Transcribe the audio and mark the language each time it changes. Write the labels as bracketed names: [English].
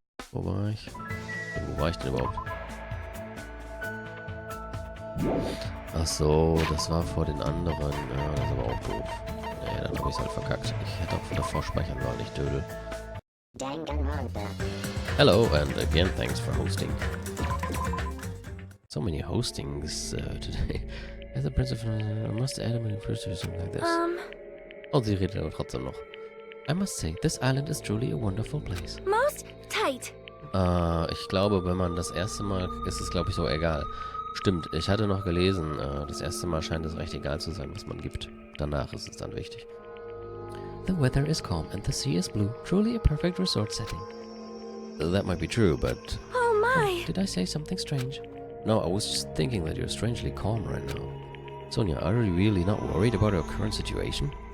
[German] Wo war ich? Wo war ich denn überhaupt? Ach so, das war vor den anderen. Ja, das ist aber auch doof. Naja, dann habe ich es halt verkackt. Ich hätte auch davor speichern sollen, nicht Dödel. [English] Hello, and again, thanks for hosting. So many hostings today. As a principal, I must add him in first or something like this. [German] Oh, sie redet aber trotzdem noch. [English] I must say, this island is truly a wonderful place. most tight. [German] Ich glaube, wenn man das erste Mal... ist es, glaube ich, so egal. Stimmt, ich hatte noch gelesen, das erste Mal scheint es recht egal zu sein, was man gibt. Danach ist es dann wichtig. [English] The weather is calm and the sea is blue. Truly a perfect resort setting. That might be true, but... Oh my. Did I say something strange? No, I was just thinking that you're strangely calm right now. Sonia, are you really not worried about our current situation?